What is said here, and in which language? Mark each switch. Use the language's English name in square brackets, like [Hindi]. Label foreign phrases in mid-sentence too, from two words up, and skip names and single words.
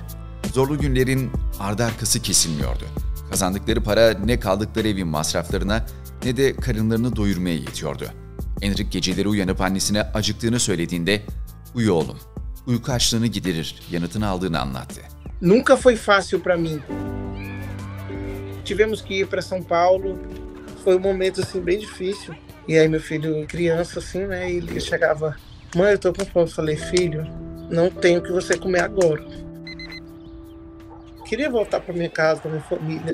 [Turkish] Zorlu günlerin ardı arkası kesilmiyordu. Kazandıkları para ne kaldıkları evin masraflarına ne de karınlarını doyurmaya yetiyordu. Endrick geceleri uyanıp annesine acıktığını söylediğinde "Uyu oğlum, uyku açlığını giderir" yanıtını aldığını anlattı. [Portuguese] Nunca foi fácil para mim. Tivemos que ir para São Paulo. Foi um momento assim bem difícil. E aí meu filho, criança assim, né, ele chegava: "Mãe, eu tô com fome". Eu falei: "Filho, não tenho o que você comer agora". Queria voltar para minha casa, para minha família.